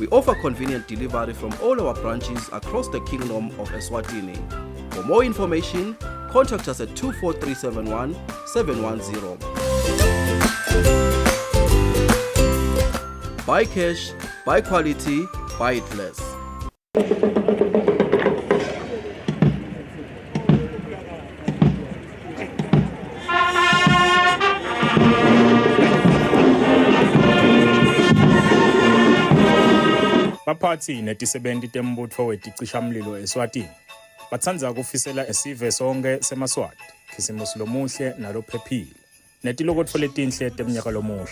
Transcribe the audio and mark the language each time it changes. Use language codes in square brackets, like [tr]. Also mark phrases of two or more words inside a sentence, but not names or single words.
[en] We offer convenient delivery from all our branches across the Kingdom of Eswatini. For more information, contact us at 24371 710. Buy cash, buy quality, buy it less. [ss] Baphathi netisebenti tembutfo weticishamlilo eSwatini batsandza kufisela esive sonke semaswati khisimusi lomuhle nalophephile netilokotfo letinhle temnyaka lomusha.